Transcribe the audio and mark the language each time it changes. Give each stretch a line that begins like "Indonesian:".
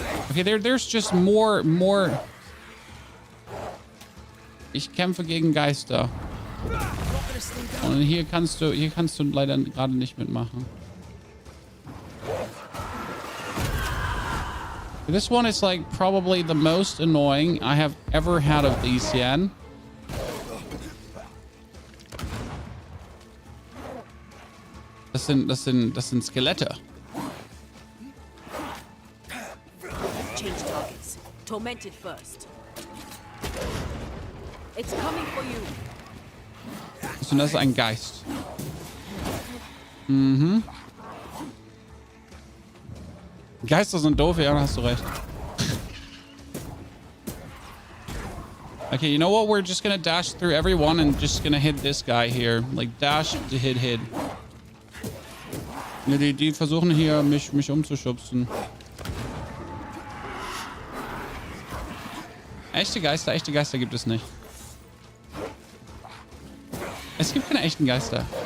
English: Okay, there's just more.
German: Ich kämpfe gegen Geister. Und hier kannst du leider gerade nicht mitmachen.
English: This one is like probably the most annoying I have ever had of these yet.
German: Das sind Skelette.
English: Change targets. Tormented first. It's coming for you.
German: Und das ist ein Geist. Mhm. Geister sind doof, ja, da hast du recht.
English: Okay, you know what? We're just gonna dash through everyone and just gonna hit this guy here. Like dash to hit.
German: Ja, die versuchen hier mich umzuschubsen. Echte Geister gibt es nicht. Es gibt keine echten Geister.